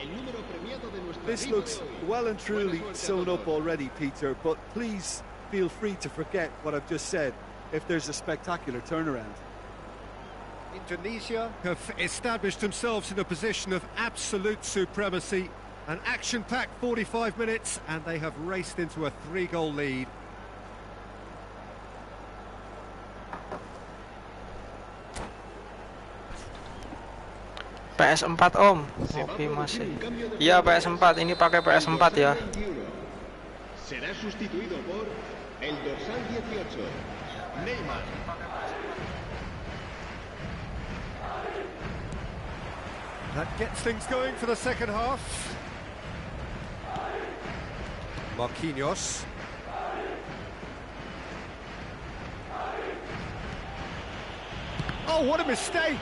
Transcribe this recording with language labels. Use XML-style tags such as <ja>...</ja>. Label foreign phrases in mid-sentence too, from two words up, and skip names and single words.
<en>This looks well and truly sewn up already, Peter, but please feel free to forget what I've just said if there's a spectacular turnaround. Indonesia have established themselves in a position of absolute supremacy. An action-packed 45 minutes, and they have raced into a 3-goal lead.</en> <id>PS4 Om. Oke masih. Iya PS4, ini pakai PS4 ya.</id> <es>Será sustituido por el dorsal 18, Neymar.</es> <en>That gets things going for the second half. Marquinhos. Oh, what a mistake!</en>